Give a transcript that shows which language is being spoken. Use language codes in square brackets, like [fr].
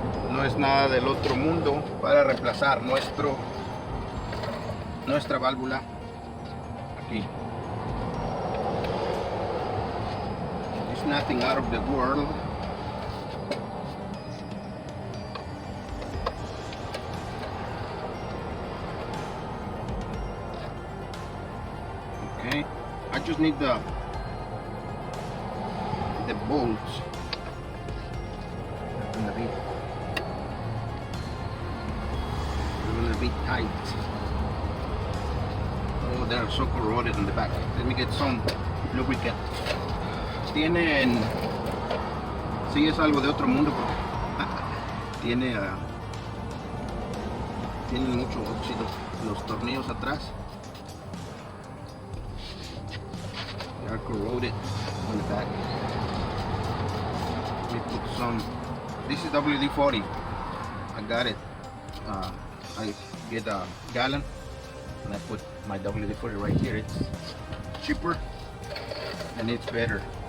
[es] No es nada del otro mundo para reemplazar nuestra válvula aquí. [en] It's nothing out of the world. Okay, I just need the bolts. They're gonna be tight. Oh, they're so corroded in the back. Let me get some lubricant. [es] Tienen, sí, es algo de otro mundo porque tienen mucho óxido los tornillos atrás. [en] They are corroded on the back. Let me put some. This is WD-40. I got it. I get a gallon and I put my WD-40 right here. It's cheaper and it's better.